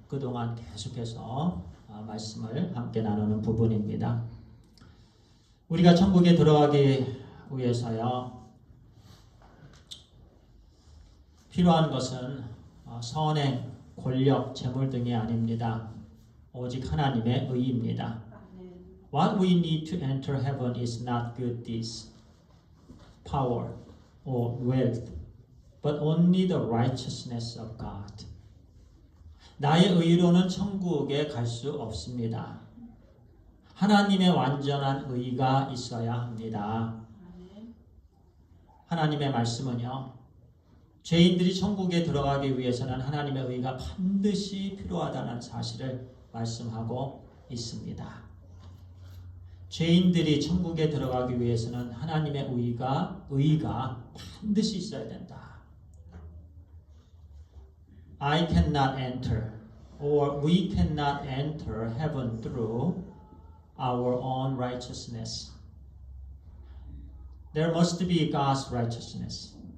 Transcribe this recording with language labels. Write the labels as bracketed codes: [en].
[ko] 그동안 계속해서 말씀을 함께 나누는 부분입니다. 우리가 천국에 들어가기 위해서요, 필요한 것은 선행, 권력, 재물 등이 아닙니다. 오직 하나님의 의입니다. [en] What we need to enter heaven is not good deeds, power, or wealth, but only the righteousness of God. [ko] 나의 의로는 천국에 갈 수 없습니다. 하나님의 완전한 의가 있어야 합니다. 하나님의 말씀은요, 죄인들이 천국에 들어가기 위해서는 하나님의 의가 반드시 필요하다는 사실을 말씀하고 있습니다. 죄인들이 천국에 들어가기 위해서는 하나님의 의가 반드시 있어야 된다. [en] I cannot enter, or we cannot enter heaven through our own righteousness. There must be God's righteousness.